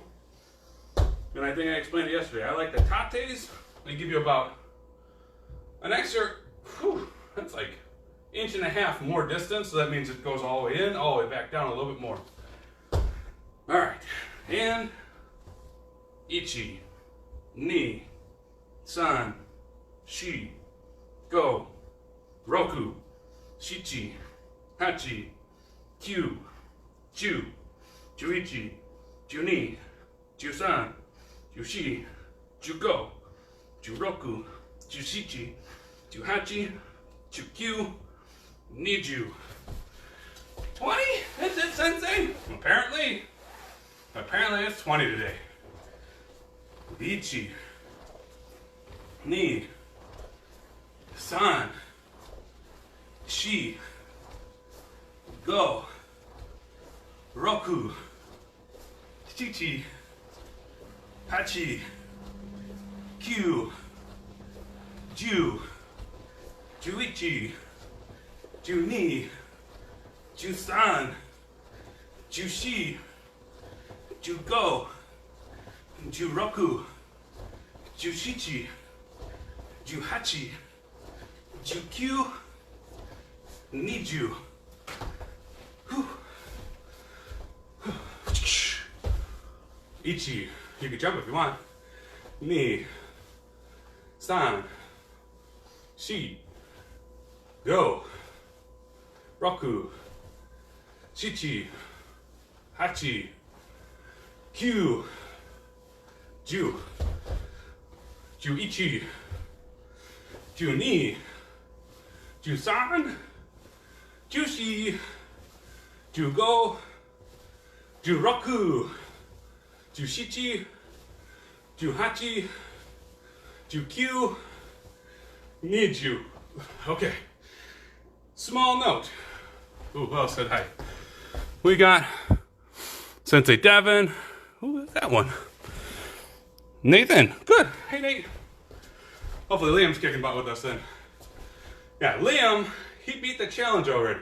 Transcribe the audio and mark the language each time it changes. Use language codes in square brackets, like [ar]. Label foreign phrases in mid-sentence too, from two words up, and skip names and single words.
[en] And I think I explained it yesterday. I like the tates. They give you about an extra, that's like 1.5 inches more distance, so that means it goes all the way in, all the way back down a little bit more. All right, and ichi, [ja] 二、三、四, 五、六、七、八、九、十、十一、十二、十三、十四、十五、十六、十七、十八、十九、二十. [en] 20? That's it, Sensei? Apparently it's 20 today. [ja] Ichi, 二、三、四, go, 六、ちち、八、九、十、十一、十二、十三、十四、十五、十六、十七、十八、十九、二十. [en] Ichi, you can jump if you want. [ja] 二、三、四, 五、六、七、八、九、十、十一, 十二、十三、十四、十五、十六、十七、十八、十九、二十. [en] Okay. Small note. Ooh, who else said hi? We got Sensei Devin. Who is that one? Nathan. Good. Hey, Nate. Hopefully Liam's kicking butt with us then. Yeah, Liam, he beat the challenge already.